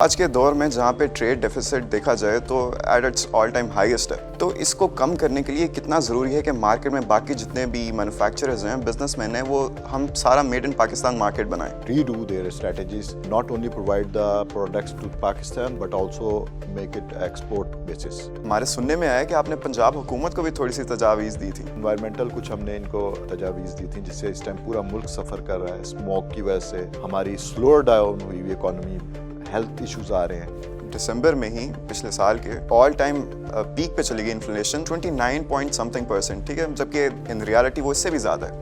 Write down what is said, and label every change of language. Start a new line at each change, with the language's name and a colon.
Urdu: آج کے دور میں جہاں پہ ٹریڈ ڈیفیسٹ دیکھا جائے تو at it's all time highest ہے، تو اس کو کم کرنے کے لیے کتنا ضروری ہے کہ مارکیٹ میں باقی جتنے بھی مینوفیکچررز ہیں، بزنس مین ہیں، وہ ہم سارا میڈ ان پاکستان مارکیٹ بنائیں۔
English: Redo their strategies, not only provide the products to Pakistan but also make it export basis.
Urdu: ہمارے سننے میں آیا کہ آپ نے پنجاب حکومت کو بھی تھوڑی سی تجاویز دی تھی۔ انوائرمنٹل کچھ ہم نے ان کو تجاویز دی تھی جس سے اس ٹائم پورا ملک سفر کر رہا ہے، اسموک کی وجہ سے ہماری سلور ڈاؤن ہوئی ہوئی اکانومی، ہیلتھ ایشوز آ رہے ہیں۔ دسمبر میں ہی پچھلے سال کے آل ٹائم پیک پہ چلی گئی انفلیشن 29 پوائنٹ سمتھنگ%، ٹھیک ہے، جبکہ ان ریالٹی وہ اس سے بھی زیادہ ہے۔